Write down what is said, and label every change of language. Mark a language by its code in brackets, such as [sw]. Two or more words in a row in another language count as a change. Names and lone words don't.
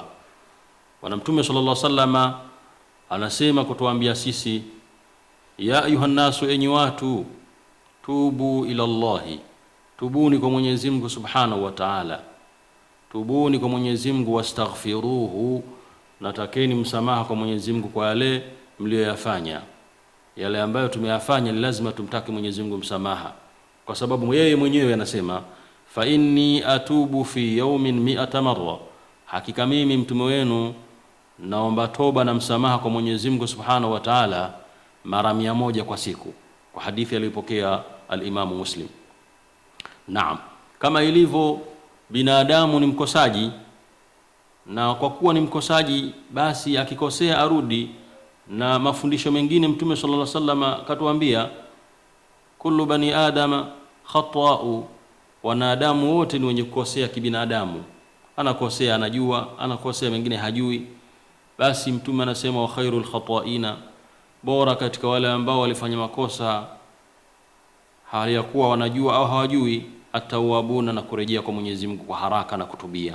[sw] Bwana Mtume [ar] صلى الله عليه وسلم [sw] anasema kutuambia sisi, [ar] يا أيها الناس, [sw] enyi watu, [ar] توبوا إلى الله, [sw] tubuni kwa Mwenyezi Mungu [ar] سبحانه وتعالى, [sw] tubuni kwa Mwenyezi Mungu, wastaghfiruhu, natakeni msamaha kwa Mwenyezi Mungu kwa yale mlioyafanya. Yale ambayo tumeyafanya ni lazima tumtaki Mwenyezi Mungu msamaha, kwa sababu yeye mwenyewe anasema [ar] فإني أتوب في يوم 100 مرة, [sw] hakika mimi mtume wenu naomba toba na msamaha kwa Mwenyezi Mungu [ar] سبحانه وتعالى [sw] mara 100 kwa siku, kwa hadithi aliyopokea al-Imam Muslim. Naam, kama ilivyo binadamu ni mkosaji, na kwa kuwa ni mkosaji basi akikosea arudi. Na mafundisho mengine Mtume [ar] صلى الله عليه وسلم [sw] katuambia [ar] كل بني آدم خطاء, [sw] wanadamu wote ni wenye kukosea kibinadamu, anakosea anajua, anakosea mengine hajui. Basi Mtume anasema [ar] وخير الخطائين, [sw] bora katika wale ambao walifanya makosa hali ya kuwa wanajua au hawajui, atawabuna, na kurejea kwa Mwenyezi Mungu kwa haraka na kutubia.